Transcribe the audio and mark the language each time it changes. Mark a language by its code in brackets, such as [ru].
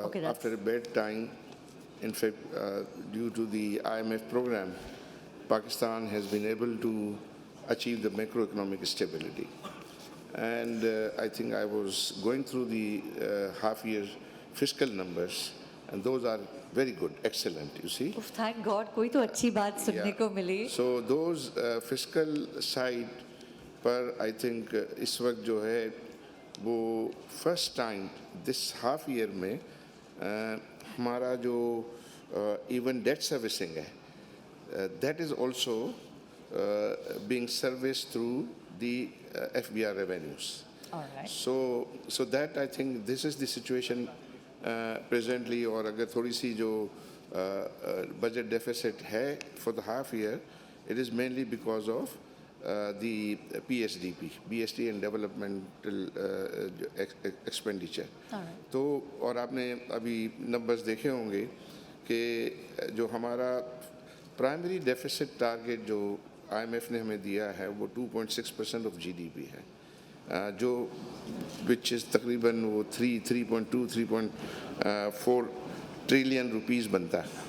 [en] After a bad time, in fact, due to the IMF program, Pakistan has been able to achieve the macroeconomic stability. And I think I was going through the half-year fiscal numbers, and those are very good, excellent, you see. Thank God, [ur] کوئی تو اچھی بات سننے کو ملی. [en] So those fiscal side پر I think [ur] اس وقت جو ہے وہ [en] first time this half year [ur] میں ہمارا جو [en] even debt servicing ہے that is also being serviced through the FBR revenues. All right. So that I think this is the situation presently. [ur] اور اگر تھوڑی سی جو [en] budget deficit ہے for the half year, it is mainly because of the PSDP, BST and developmental expenditure. [ur] تو اور آپ نے ابھی نمبرز دیکھے ہوں گے کہ جو ہمارا پرائمری ڈیفیسٹ ٹارگیٹ جو IMF نے ہمیں دیا ہے وہ 2.6% آف GDP ہے, جو وچ از تقریباً وہ 3.4 ٹریلین روپیز بنتا ہے.